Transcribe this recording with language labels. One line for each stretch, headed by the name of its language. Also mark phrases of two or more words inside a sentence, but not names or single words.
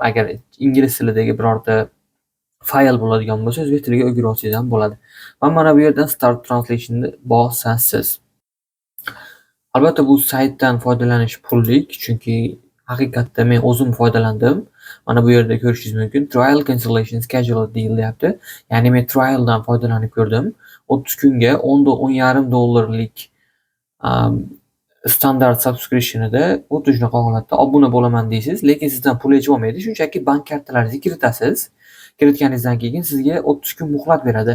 Uzbek: Agar ingliz tilidagi birorta fayl bo'ladigan bo'lsa, o'zbek tiliga o'girib olsangiz ham bo'ladi. Va mana bu yerdan
English: start translation'ni
Uzbek: bosasiz. Albatta bu saytdan foydalanish pullik, chunki haqiqatda men o'zim foydalandim. Mana bu yerda ko'rishingiz mumkin.
English: Trial cancellation schedule deal deyapti.
Uzbek: Ya'ni men trialdan foydalanib ko'rdim. 30 kunga $10.5 standart subscriptionida xuddi shunaqa holatda obuna bo'laman deysiz, lekin sizdan pul yechib olmaydi. Shunchaki bank kartalaringizni kiritasiz. Kiritganingizdan keyin sizga 30 kun muhlat beradi.